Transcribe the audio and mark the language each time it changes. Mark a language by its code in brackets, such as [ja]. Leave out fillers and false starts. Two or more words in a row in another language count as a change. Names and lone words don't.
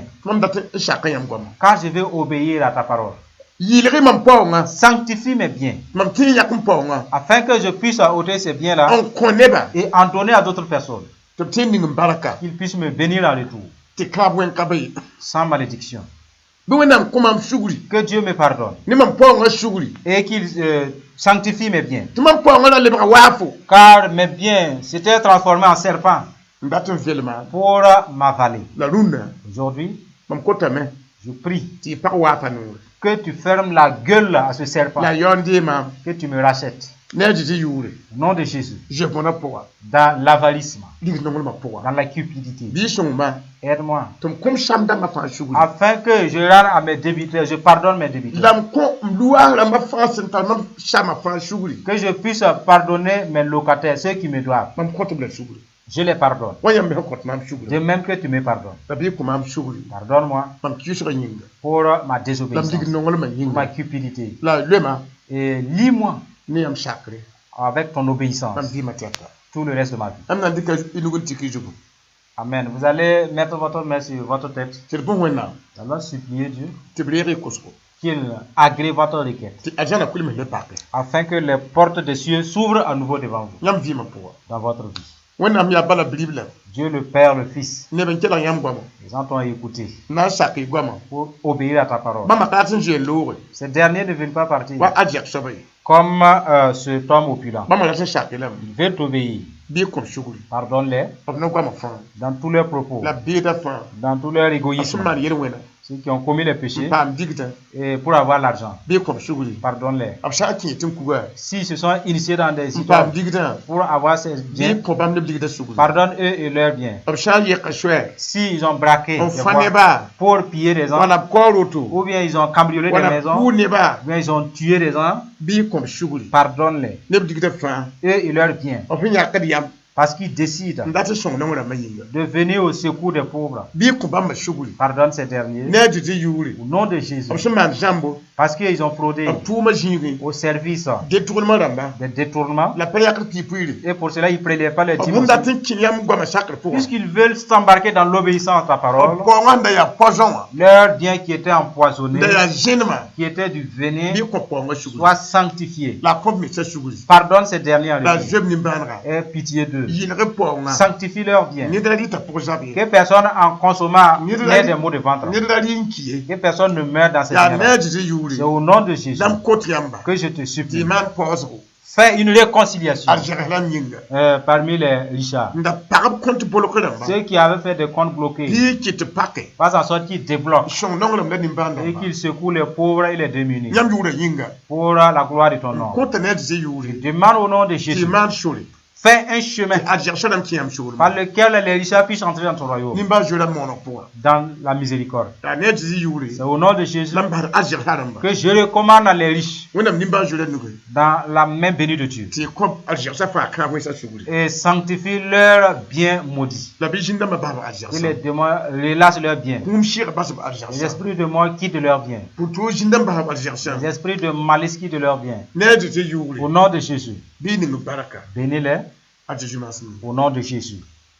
[fr] Car je vais obéir à ta parole. Sanctifie mes biens. Afin que je puisse ôter ces biens-là et en donner à d'autres personnes. Qu'ils puissent me bénir en retour. Sans malédiction. [mos] bi wẽnnaam kõ-mam sugri [fr] que Dieu me pardonne [mos] ne mam paoongã sugri [fr] et qu'il sanctifie mes biens. [mos] tɩ mam paoongã ra lebga waafo [fr] Car mes biens s'étaient transformés en serpents [mos] n dat n velma [fr] pour m'avaler. [mos] la rũnnã [fr] Aujourd'hui, [mos] mam kotame [fr] je prie [mos] tɩ y pag waafa noore [fr] que tu fermes la gueule à ce serpent, [mos] la yaoon deemaam [fr] que tu me rachètes. [mos] ne a dɩ yʋʋre [fr] Au nom de Jésus, [mos] zebõnã pʋga [fr] dans l'avalisme, [mos] ligd nonglmã pʋga [fr] dans la cupidité. [mos] bɩ y sõngma [fr] Aide-moi, [mos] tɩ m kõm sam-dãmbã fãa sugri [fr] afin que je rende à mes débiteurs, je pardonne mes débiteurs. [mos] la m kõ m luaas rãmbã fãa sẽn tar mam samã fãa sugri [fr] Que je puisse pardonner mes locataires, ceux qui me doivent. [mos] mam kõt-b la sugri [fr] Je les pardonne. [mos] wa yãmb me sẽn kõt maam sugri [fr] De même que tu me pardonnes. [mos] la bɩ y kõ maam sugri [fr] Pardonne-moi [mos] mam kɩʋsga yĩnga [fr] pour ma [mos] la m [fr] désobéissance, [mos] ligd nonglmã [fr] pour ma [mos] yĩnga [fr] cupidité. [mos] la loema [fr] Et lis-moi [mos] ne yãmb sakre [fr] avec ton [mos] mam [fr] obéissance [mos] vɩɩmã tɛka [fr] tout le reste de ma vie. [mos] am na n dɩka y nug n tɩk y zugu [fr] Amen. Vous allez mettre votre main sur votre tête. [mos] tɩ d bõe wẽnnaam [fr] Nous allons supplier Dieu [mos] tɩ b reeg y kosgo [fr] qu'il agrée votre requête [mos] tɩ a zãna kulm le pake [fr] afin que les portes des cieux s'ouvrent à nouveau devant vous [mos] yãmb vɩɩmã pʋga [fr] dans votre vie. [mos] wẽnnaam yaa bala bilibla [fr] Dieu le Père, le Fils, [mos] neb n kelg yãmb goamã [fr] les gens t'ont écouté [mos] n na n sak y goamã [fr] pour obéir à ta parole. [mos] bãmba ka rat n zoeen looge [fr] Ces derniers ne viennent pas partir [mos] wa a zɛg soaba ye [fr] comme cet homme opulent. [mos] bãmba rat n sak y lame [fr] Ils veulent t'obéir. [mos] bɩ y kõm sugri [fr] Pardonne-les [mos] b na goamã fãa [fr] dans tous leurs propos, [mos] la beeda fãa [fr] dans tout leur [mos] b sẽn [fr] égoïsme, [mos] maan yel-wẽna [fr] ceux qui ont commis les [mos] n [fr] péchés, [mos] paam digdã [fr] et pour avoir l'argent. [mos] bɩ y kõm sugri [fr] Pardonne-les. [mos] b sã n kẽ tɩ n kuga [fr] S'ils se sont initiés dans des [mos] n paam [fr] histoires [mos] digdã [fr] pour avoir ces [mos] bɩ y [fr] biens, [mos] kõ bãmb neb ligda sugri [fr] pardonne-eux et leurs biens. [mos] b sã n yɛka soɛ [fr] S'ils ont braqué [mos] n [fr] des [mos] fã [fr] voies [mos] nebã [fr] pour piller des gens, [mos] wala b kao roto [fr] ou bien ils ont cambriolé des [mos] wala [fr] maisons, [mos] pʋʋ nebã [fr] ou bien ils ont tué des gens, [mos] bɩ y kõm sugri [fr] pardonne-les, [mos] neb digdã fãa [fr] eux et leurs biens, [mos] b sẽn yãkd yam [fr] parce qu'ils décident [mos] n dat n sõng nong rãmbã yĩnga [fr] de venir au secours des pauvres. [mos] bɩ y kõ bãmba sugri [fr] Pardonne ces derniers [mos] ne a dɩ tɩ yʋʋre [fr] au nom de Jésus, [mos] b sẽn maan zãmbo [fr] parce qu'ils ont fraudé [mos] b tʋʋmã zĩigẽ [fr] au service [mos] de-tʋglmã rãmba [fr] des détournements [mos] la pa yakd tɩ-pʋɩɩre [fr] et pour cela ils ne prélèvent pas les [mos] b [fr] dîmes [mos] sẽn dat [fr] aussi. [mos] n kẽ yãmb goamã sakr pʋgã [fr] Puisqu'ils veulent s'embarquer dans l'obéissance à ta [mos] b [fr] parole, [mos] paoongã n da yaa poisõ wã [fr] leurs biens qui étaient [mos] n [fr] empoisonnés, [mos] da yaa zẽnemã [fr] qui étaient du venin, [mos] bɩ y kõ paoongã sugri [fr] soient sanctifiés. [mos] la a kõb mesa sugri [fr] Pardonne ces derniers en [mos] la a [fr] retour. [mos] zob nimbãanega [fr] Aie pitié d'eux. [mos] yɩlg paoongã [fr] Sanctifie leurs biens. [mos] ned ra rɩta pʋg zab ye [fr] Que personne en consommant [mos] Nid- [fr] n'ait des maux de ventre. [mos] ned ra rɩ n ki ye [fr] Que personne ne meure dans ces [mos] yaa ne [fr] biens-là. [mos] a dɩ tɩ yʋʋre [fr] C'est au nom de Jésus [mos] la m kot yãmba [fr] que je te [mos] tɩ y [fr] supplie. [mos] maan paoosgo [fr] Fais une réconciliation [mos] a zɛgs la m yĩnga [fr] parmi les richards. [mos] n da pagb kõt bolk rãmba [fr] Ceux qui avaient fait des comptes bloqués, [mos] bɩ y kɩ tɩ pake [fr] fasse en sorte qu'ils débloquent [mos] sõng nonglem la [fr] et [mos] nimbãandãmba [fr] qu'ils secouent les pauvres et les démunis [mos] yãmb yʋʋra yĩnga [fr] pour la gloire de ton nom. [mos] kõta ne a dɩ tɩ yʋʋre [fr] Demande au nom de [mos] tɩ y [fr] Jésus. [mos] maan sore [fr] Fais un chemin [mos] a zɛg sã rãmb kẽ yãmb [fr] par [mos] soolma [fr] lequel les richards puissent entrer dans ton royaume, [mos] nimbãan zoe rãmb mooneg pʋga [fr] dans la miséricorde. [mos] yaa ne a dɩ tɩ yʋʋre [fr] C'est au nom de Jésus [mos] la m basd a zɛgsa rãmba [fr] que je recommande à les riches [mos] wẽnnaam nimbãan zoe ra nuge [fr] dans la main bénie de Dieu [mos] tɩ y kõb a zɛgsa fãa kãag wẽnsã sugri [fr] et sanctifie leurs biens maudits. [mos] la bɩ zĩn-dãmbã basb a [fr] Que [mos] zɛgsa [fr] les démons relâchent leurs biens. [mos] kũum sɩg basb a [fr] Les [mos] zɛgsa [fr] esprits de mort quittent leurs biens. [mos] pʋ-toog zĩn-dãmbã basb a zɛgsa [fr] Les esprits de malice quittent leurs biens. [mos] ne a dɩ tɩ [fr] Au [mos] yʋʋre [fr] nom de Jésus, [mos] bɩ y ning baraka [fr] bénis-les [mos] a Jésus maasem [fr] au nom de Jésus.